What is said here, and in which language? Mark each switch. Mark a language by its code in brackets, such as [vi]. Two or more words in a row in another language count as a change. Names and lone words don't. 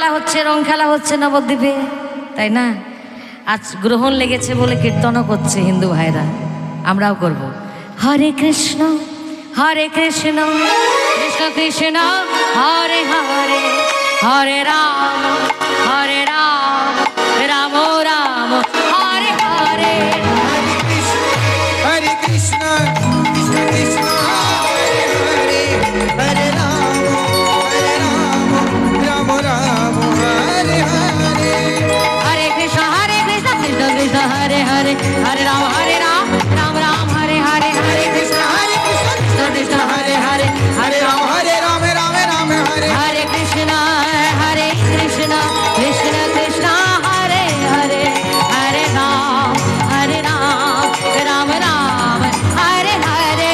[bn] হচ্ছে, রং খেলা হচ্ছে নবদ্বীপে, তাই না? আজ গ্রহণ লেগেছে বলে কীর্তনও করছে হিন্দু ভাইরা, আমরাও করব। [sa] হরে কৃষ্ণ কৃষ্ণ কৃষ্ণ হরে হরে, হরে রাম রাম রাম হরে হরে। हरे कृष्ण, कृष्ण कृष्ण, हरे हरे, हरे राम, राम राम, हरे हरे. हरे कृष्ण कृष्ण कृष्ण हरे हरे, हरे राम राम राम हरे हरे। हरे कृष्ण कृष्ण कृष्ण हरे हरे, हरे राम हरे राम, राम राम, हरे. हरे कृष्ण कृष्ण कृष्ण हरे हरे, हरे राम राम राम हरे हरे।